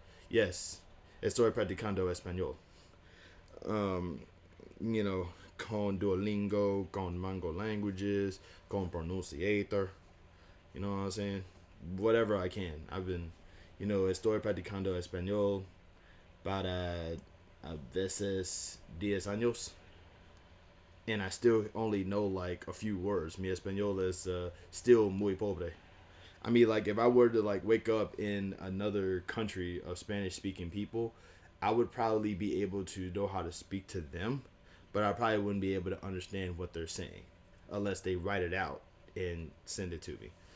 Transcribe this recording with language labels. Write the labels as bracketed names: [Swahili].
[English] Yes, [Spanish] estoy practicando español. [English] Um, you know, con Duolingo, con Mango Languages, con Pronunciator. You know what I'm saying? Whatever I can. I've been, [Spanish] estoy practicando español para a veces 10 años. [English] And I still only know like a few words. [Spanish] Mi español [English] is still [Spanish] muy pobre. [English] I mean, like, if I were to like wake up in another country of Spanish speaking people, I would probably be able to know how to speak to them, but I probably wouldn't be able to understand what they're saying unless they write it out and send it to me.